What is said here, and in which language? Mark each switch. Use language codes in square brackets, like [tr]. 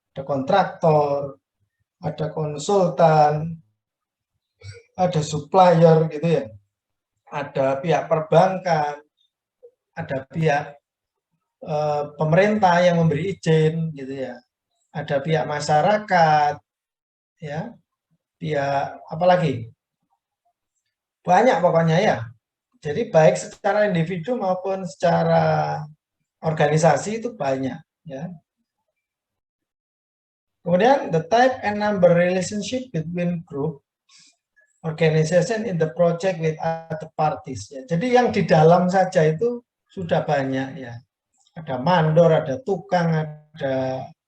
[id] Ada kontraktor, ada konsultan, ada supplier gitu ya, ada pihak perbankan, ada pihak pemerintah yang memberi izin gitu ya, ada pihak masyarakat ya, pihak apalagi banyak pokoknya ya. Jadi baik secara individu maupun secara organisasi itu banyak ya. [en] Kemudian the type and number relationship between group organization in the project with other parties ya. [id] Jadi yang di dalam saja itu sudah banyak ya. Ada mandor, ada tukang, ada